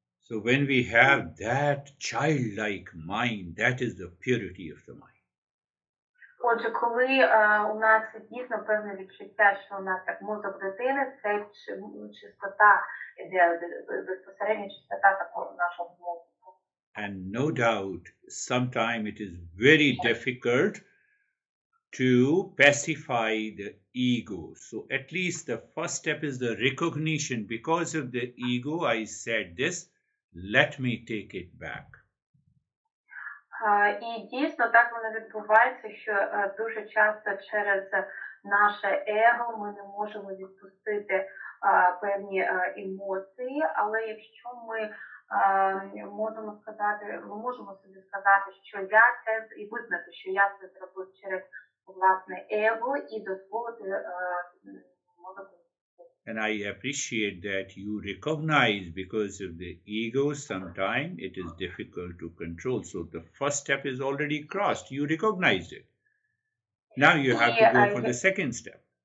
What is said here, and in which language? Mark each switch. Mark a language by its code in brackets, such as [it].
[en] So when we have that childlike mind, that is the purity of the mind. [uk] Отже, коли у нас дійсно певне відчуття, що у нас як мозок дитини, це чистота, безпосередня чистота такого нашого мозку. [en] And no doubt, sometimes it is very difficult to pacify the ego. So at least the first step is the recognition. Because of the ego, I said this, let me take it back. [uk] І дійсно так воно відбувається, що дуже часто через наше его ми не можемо відпустити певні емоції, але якщо ми можемо сказати, ми можемо собі сказати, що я це і визнати, що я це зробив через власне его і дозволити мозку. [en] And I appreciate that you recognize, because of the ego, sometimes it is difficult to control. So the first step is already crossed. You recognized it. Now you have to go for the second step.